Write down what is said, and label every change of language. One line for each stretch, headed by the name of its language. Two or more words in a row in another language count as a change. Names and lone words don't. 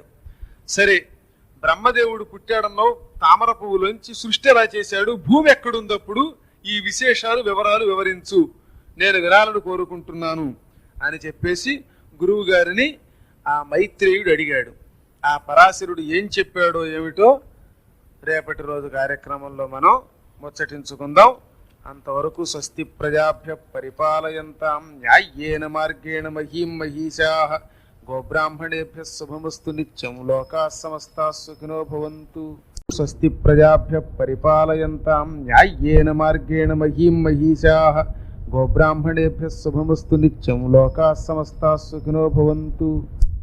Telugu: సరే, బ్రహ్మదేవుడు పుట్టాడన్నావు, తామర పువ్వులోంచి సృష్టి ఎలా చేశాడు, భూమి ఎక్కడుందప్పుడు, ఈ విశేషాలు వివరాలు వివరించు, నేను వినాలని కోరుకుంటున్నాను అని చెప్పేసి గురువు గారిని ఆ మైత్రేయుడు అడిగాడు. ఆ పరాశరుడు ఏం చెప్పాడో ఏమిటో రేపటి రోజు కార్యక్రమంలో మనం ముచ్చటించుకుందాం.
Sanskrit: అంతవరకు స్వస్తి ప్రజాభ్య పరిపాలయంతాం న్యాయేన మార్గేణ మహీం మహీషాః గోబ్రాహ్మణేభ్య శుభమస్తు నిత్యం లోకాః సమస్తాః సుఖినో భవంతు. స్వస్తి ప్రజాభ్య పరిపాలయంతాం న్యాయేన మార్గేణ మహీం మహీషాః గోబ్రాహ్మణేభ్య శుభమస్తు నిత్యం లోకాః సమస్తాః సుఖినో భవంతు.